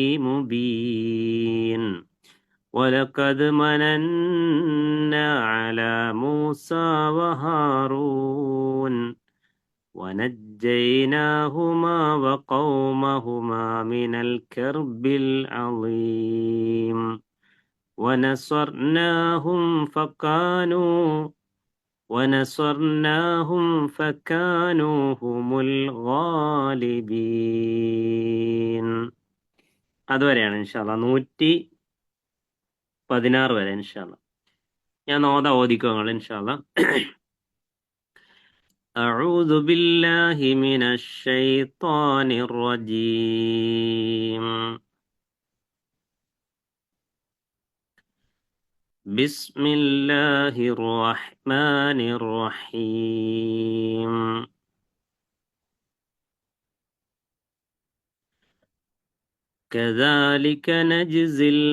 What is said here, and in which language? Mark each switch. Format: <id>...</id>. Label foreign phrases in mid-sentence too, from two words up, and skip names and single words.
<ar>مبين ولقد مننا على موسى وهارون ونجيناهما وقومهما من الكرب العظيم ونصرناهم هم الغالبين.</ar> <ml>അതുവരെയാണ് ഇൻഷാല്ലാ. 116 വരെ ഇൻഷാല്ലാ. ഞാൻ ഓതിക്കോ നിങ്ങൾ ഇൻഷാല്ലാ.</ml> <ar>أعوذ بالله من الشيطان الرجيم بسم الله الرحمن الرحيم كذلك نجزي</ar>